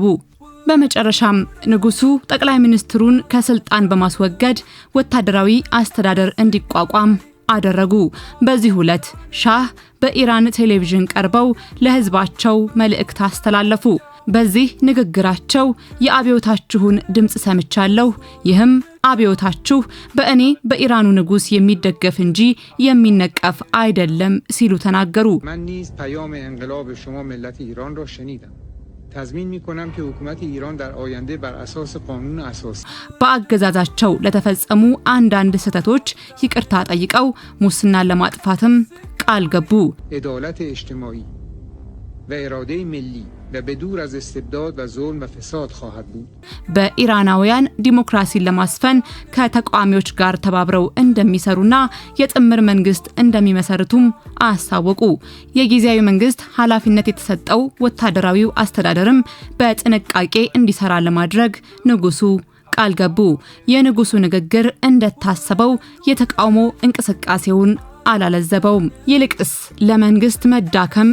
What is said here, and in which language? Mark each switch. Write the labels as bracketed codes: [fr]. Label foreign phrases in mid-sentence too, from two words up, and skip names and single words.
[am] በመጨረሻም ንጉሱ ጠቅላይ ሚኒስትሩን ከስልጣን በማስወገድ ወታደራዊ አስተዳደር እንዲቋቋም አደረጉ። በዚህ ዕለት ሻህ በኢራን ቴሌቪዥን ቀርበው ለህዝባቸው መልእክት አስተላለፉ። በዚህ ንግግራቸው የአብዮታችሁን ድምጽ ሰምቻለሁ፣ ይህም አብዮታችሁ በእኔ በኢራኑ ንጉስ የሚደገፍ እንጂ የሚነቀፍ አይደለም ሲሉ ተናገሩ። [fa] تضمین میکنم که حکومت ایران در آینده بر اساس قانون اساسی [am] በአገዛዛቸው ለተፈጸሙ አንዳንድ ስህተቶች ይቅርታ ጠይቀው ሙስናን ለማጥፋትም ቃል ገቡ። [fa] عدالت اجتماعی و اراده ملی و بدور از استبداد و ظلم و فساد خواهد بود. [am] በኢራናውያን ዲሞክራሲን ለማስፈን ከተቃዋሚዎች ጋር ተባብረው እንደሚሰሩና የጥምር መንግስት እንደሚመሰርቱም አሳወቁ። የጊዜያዊ መንግስት ኃላፊነት የተሰጠው ወታደራዊው አስተዳደርም በጥንቃቄ እንዲሰራ ለማድረግ ንጉሱ ቃል ገቡ። የንጉሱ ንግግር እንደታሰበው የተቃውሞ እንቅስቃሴውን አላለዘበውም። ይልቅስ ለመንግስት መዳከም